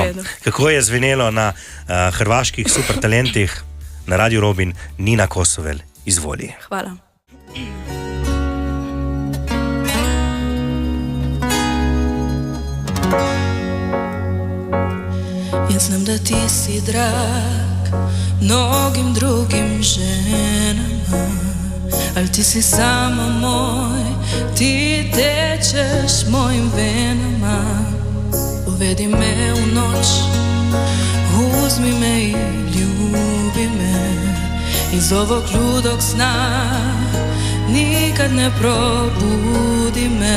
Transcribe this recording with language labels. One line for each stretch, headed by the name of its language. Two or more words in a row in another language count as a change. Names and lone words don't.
Slovenian: Kako je zvenelo na hrvaških Super talentih na Radio Robin? Nina Kosovel, izvoli. Hvala.
Croatian: Ja znam da ti si drag mnogim drugim ženama, ali ti si samo moj, ti tečeš mojim venama. Uvedi me u noć, uzmi me i ljubi me, iz ovog ludog sna nikad ne probudi me.